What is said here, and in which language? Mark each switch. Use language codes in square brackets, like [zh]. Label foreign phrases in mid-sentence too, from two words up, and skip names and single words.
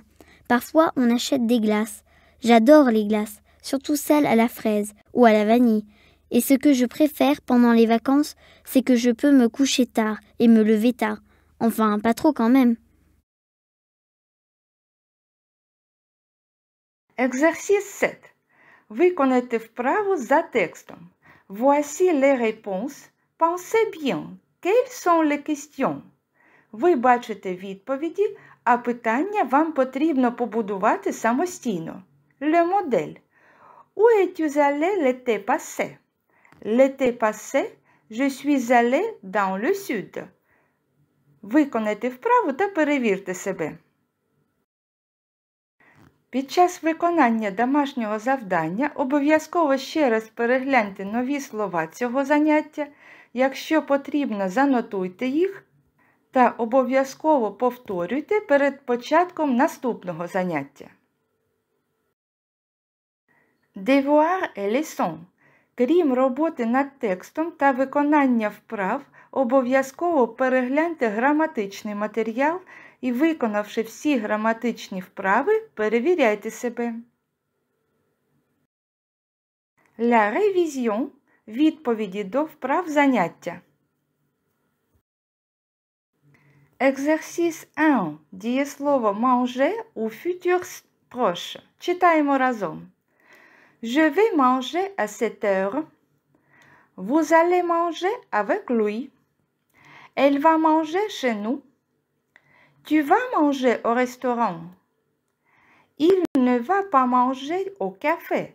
[fr] Parfois, on achète des glaces. J'adore les glaces, surtout celles à la fraise ou à la vanille. Et ce que je préfère pendant les vacances, c'est que je peux me coucher tard et me lever tard. Enfin, pas trop quand même. Exercice 7. [uk] Виконайте вправу за текстом. [fr] Voici les réponses. Pensez bien. Quelles sont les questions? [uk] Ви бачите відповіді, а питання вам потрібно побудувати самостійно. [fr] Le modèle. Où es-tu allé l'été passé? L'été passé, je suis allé dans le sud. [uk] Виконайте вправу та перевірте себе. Під час виконання домашнього завдання обов'язково ще раз перегляньте нові слова цього заняття. Якщо потрібно, занотуйте їх та обов'язково повторюйте перед початком наступного заняття. [fr] Devoir et leçon. [uk] Крім роботи над текстом та виконання вправ, обов'язково перегляньте граматичний матеріал і, виконавши всі граматичні вправи, перевіряйте себе. [fr] La révision – [uk] відповіді до вправ заняття. [fr] Exercice 1. Дієслово manger у futur proche. [uk] Читаємо разом. [fr] Je vais manger à 7 heures. Vous allez manger avec lui. Elle va manger chez nous. Tu vas manger au restaurant. Il ne va pas manger au café.